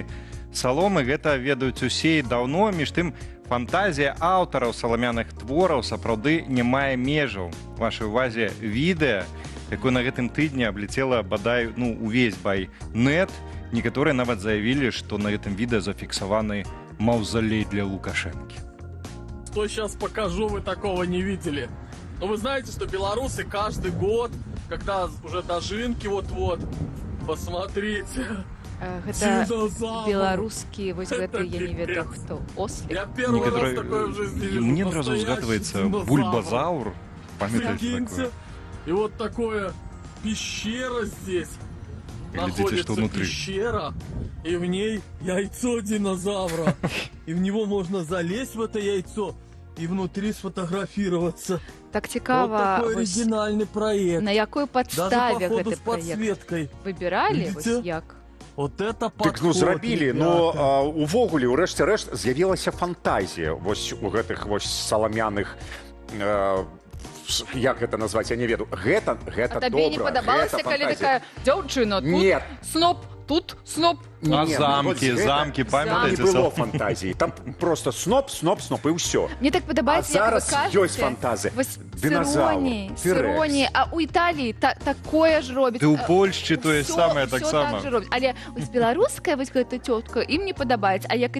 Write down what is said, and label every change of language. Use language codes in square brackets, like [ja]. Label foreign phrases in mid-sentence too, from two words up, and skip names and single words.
[be] Саломы гэта ведаюць усе і даўно, між тым фантазія аўтараў саламяных твораў сапраўды не мае межаў. Вашай увазе відэа, якое на гэтым тыдні абліцела бадай увесь байнет. Некаторыя нават заявілі, што на гэтым відэа зафіксаваны маўзалей для Лукашэнкі. [ru] Что сейчас покажу, вы такого не видели. Но вы знаете, что белорусы каждый год, когда уже дожинки вот-вот, посмотрите. [be] Гэта беларускі, вось гэты, я не ведаю, хто, [ru] ослик? Я первый раз такое в жизни вижу. Мне одразу згадывается бульбазаур. [be] Памятаете такое? [ru] И вот такое пещера здесь. Глядите, что внутри. Пещера, и в ней яйцо динозавра. И в него можно залезть, в это яйцо, и внутри сфотографироваться. [be] Так цікава, [ru] Вот такой оригинальный проект. [be] на якой [ru] Даже [be] падставе [ru] походу [be] гэты [ru] с [be] праект [ru] подсветкой. [be] выбіралі, [ru] Видите? [be] вось як? [ru] Вот это подход, [be] Дык, зрабілі, [ru] ребята. [be] но увогуле, у рэшце рэшт, з'явілася фантазія вось у гэтых вось саламяных, як гэта назваць, я не ведаю. Гэта А добра, табе не падабалася, гэта калі фантазія. такая дзяўчына тут, [ru] Нет. [be] сноп, тут, сноп, А Не, [ru] замки, вот замки, [be] не памятаеце? было фантазії. Там просто сноп, і ўсё. Мне так падабаецца, як вы зараз кажаце. ёсць фантазія. Вось [ru] Динозавр, [be] з T-Rex. іронією. А у Італії такое ж робіць. Ды ў Польшчы тое Усё- самае усё таксама. так же робіць. Але вось беларуская вось гэта цётка ім не падабаецца, а як